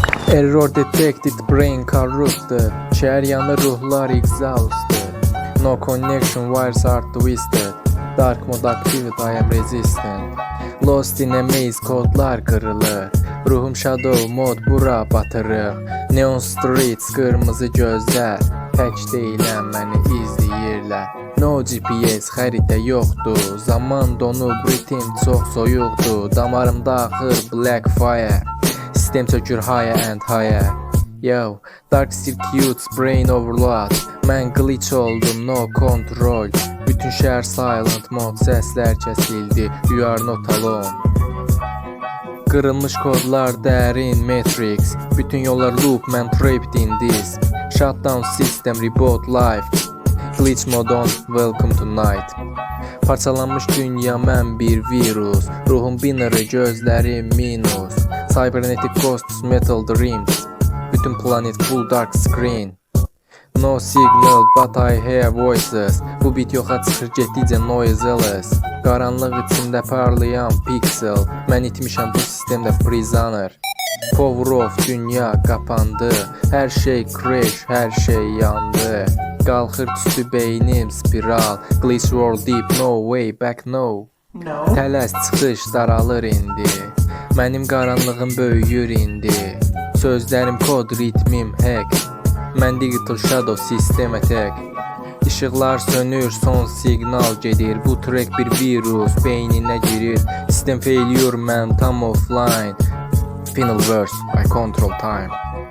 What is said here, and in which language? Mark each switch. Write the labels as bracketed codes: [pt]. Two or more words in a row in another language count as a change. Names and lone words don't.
[en] Error detected, brain corrupted. [tr] Şehir yanı ruhlar [en] exhausted. No connection, wires are twisted. Dark mode active, I am resistant. Lost in a maze, [tr] kodlar kırılır. Ruhum [en] shadow mode, [az] bura batırır. [en] Neon streets, [tr] kırmızı gözler. [az] Tək deyiləm, məni izləyirlər. [en] No GPS, [az] xəritə yoxdur. Zaman donub, ritim çox soyuqdur. Damarımda axır [en] black fire. [az] Sistem çökür [en] higher and higher. Yo, dark circuits, brain overload. [az] Mən glitch oldum, [en] no control. [az] Bütün şəhər [en] silent mode, [az] səslər kəsildi. [en] You are not alone. [az] Qırılmış kodlar, dərin matrix. Bütün yollar loop, mən [en] trapped in this. Shutdown system, reboot life. Glitch mode on, welcome to night. [az] Parçalanmış dünya, mən bir virus. Ruhum binary, gözlərim minus. [en] Cybernetic ghosts, metal dreams. Bütün planet full dark screen. No signal, but I hear voices. [az] Bu bit yoxa çıxır, getdikcə noiseless. Qaranlıq içində parlayan pixel. Mən itmişəm bu sistemdə prisoner. [en] Power off, [az] dünya qapandı. Hər şey crash, hər şey yandı. Qalxır tüstü beynim spiral. [en] Glitch world deep, no way back, no. [az] Tələs çıxış daralır indi. Mənim qaranlığım böyüyür indi. Sözlərim kod, ritmim hack. Mən [en] digital shadow [az] sistem attack. İşıqlar sönür, son signal gedir. Bu track bir virus beyninə girir. Sistem failure, mən tam offline. [en] Final verse, I control time.